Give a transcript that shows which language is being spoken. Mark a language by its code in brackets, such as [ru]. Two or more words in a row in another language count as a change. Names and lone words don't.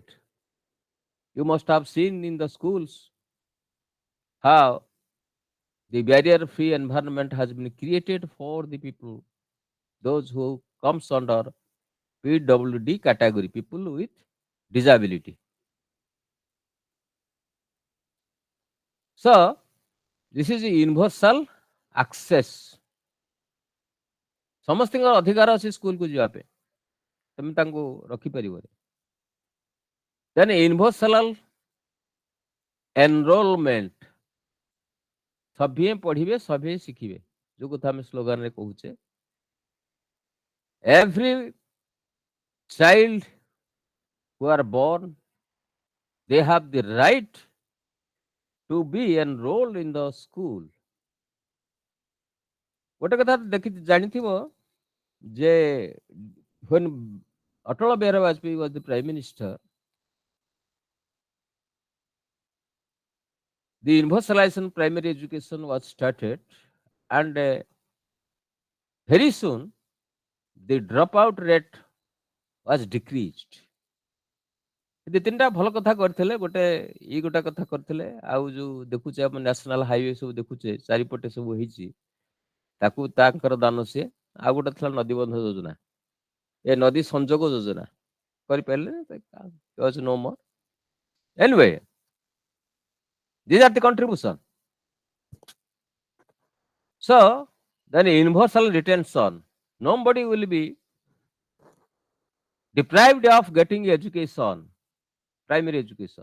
[en] You must have seen in the schools how the barrier-free environment has been created for the people, those who comes under PWD category, people with disability. So this is universal access. [or] ସମସ୍ତଙ୍କର ଅଧିକାର ଅଛି ସ୍କୁଲକୁ ଯିବା ପାଇଁ, ତମେ ତାଙ୍କୁ ରଖିପାରିବନି। [en] Then universal enrollment, [or] ସଭିଏ ପଢିବେ ସଭିଏ ଶିଖିବେ, ଯୋଉ କଥା ଆମେ ସ୍ଲୋଗାନରେ କହୁଛେ। [en] Every child who are born, they have the right to be enrolled in the school. [or] ଗୋଟେ କଥା ଜାଣିଥିବ ଯେ [en] when Atal Bihari Vajpayee was the prime minister, the universalization primary education was started, and very soon the dropout rate was decreased. [or] ଦି ତିନିଟା ଭଲ କଥା କରିଥିଲେ, ଗୋଟେ ଏଇ ଗୋଟେ କଥା କରିଥିଲେ, ଆଉ ଯୋଉ ଦେଖୁଛେ ଆମେ [en] national highway [or] ସବୁ ଦେଖୁଛେ ଚାରିପଟେ ସବୁ ହେଇଛି, ତାକୁ ତାଙ୍କର ଦାନ ସିଏ। ଆଉ ଗୋଟେ ଥିଲା ନଦୀବନ୍ଧ ଯୋଜନା, ଏ ନଦୀ ସଂଯୋଗ ଯୋଜନା କରିପାରିଲେ [en] no more. Anyway, these are the contribution. So then universal retention, nobody will be deprived of getting education, primary education.